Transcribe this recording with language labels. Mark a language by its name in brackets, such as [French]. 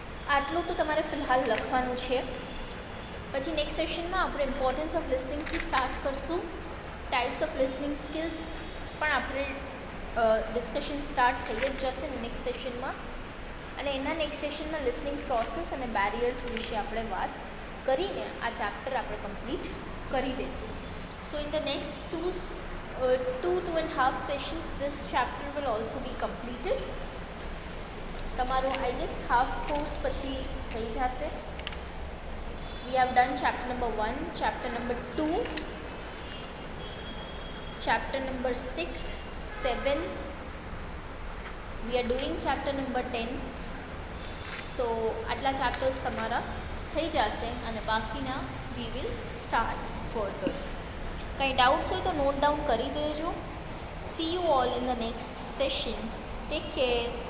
[Gujarati] આટલું તો તમારે ફિલહાલ લખવાનું છે. પછી નેક્સ્ટ સેશનમાં આપણે ઇમ્પોર્ટન્સ ઓફ લિસનિંગથી સ્ટાર્ટ કરશું. ટાઈપ્સ ઓફ લિસનિંગ સ્કિલ્સ પણ આપણે ડિસ્કશન સ્ટાર્ટ થઈ જ જશે નેક્સ્ટ સેશનમાં, અને એના નેક્સ્ટ સેશનમાં લિસનિંગ પ્રોસેસ અને બેરિયર્સ વિશે આપણે વાત કરીને આ ચેપ્ટર આપણે કમ્પ્લીટ કરી દઈશું. [English] So in the next 2.5 sessions this chapter will also be completed. [Gujarati] તમારો આઈ ગેસ હાફ કોર્સ પછી થઈ જશે. [English] We have done chapter number 1, chapter number 2, chapter number 6, 7. We are doing chapter number 10. [Gujarati] So આટલા chapters તમારા થઈ જશે અને બાકીના [English] we will start further. [Gujarati] કંઈ ડાઉટ્સ હોય તો નોટ ડાઉન કરી દેજો. [English] See you all in the next session. Take care.